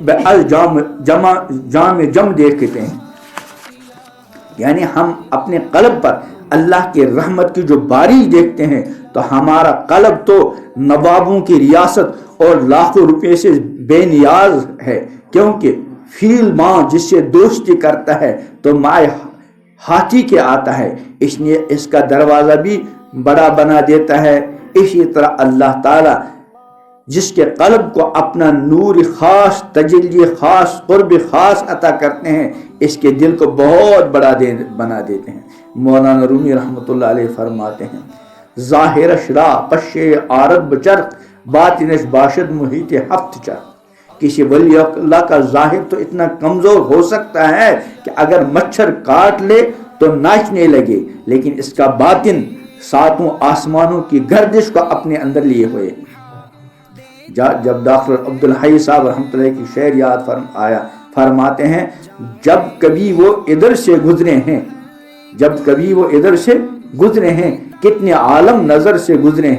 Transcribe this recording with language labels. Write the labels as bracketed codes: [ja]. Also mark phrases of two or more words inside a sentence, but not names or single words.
[ur] جام دیکھتے ہیں، یعنی ہم اپنے قلب پر اللہ کے رحمت کی جو بارش دیکھتے ہیں تو ہمارا قلب تو نوابوں کی ریاست اور لاکھوں روپے سے بے نیاز ہے، کیونکہ فیل ماں جس سے دوستی کرتا ہے تو مائے ہاتھی کے آتا ہے، اس لیے اس کا دروازہ بھی بڑا بنا دیتا ہے۔ اسی طرح اللہ تعالی جس کے قلب کو اپنا نور خاص، تجلی خاص، قرب خاص عطا کرتے ہیں، اس کے دل کو بہت بڑا بنا دیتے ہیں۔ مولانا رومی رحمۃ اللہ علیہ فرماتے ہیں [fa] ظاہرش را پشے آرد بچرخ باطنش باشد محیط ہفت چرخ۔ [ur] کسی ولی اللہ کا ظاہر تو اتنا کمزور ہو سکتا ہے کہ اگر مچھر کاٹ لے تو ناچنے لگے، لیکن اس کا باطن ساتوں آسمانوں کی گردش کو اپنے اندر لیے ہوئے۔ جب ڈاکٹر عبدالحی صاحب رحمۃ اللہ کی شعر یاد فرماتے ہیں جب کبھی وہ ادھر سے گزرے ہیں، جب کبھی وہ ادھر سے گزرے ہیں، کتنے عالم نظر سے گزرے ہیں۔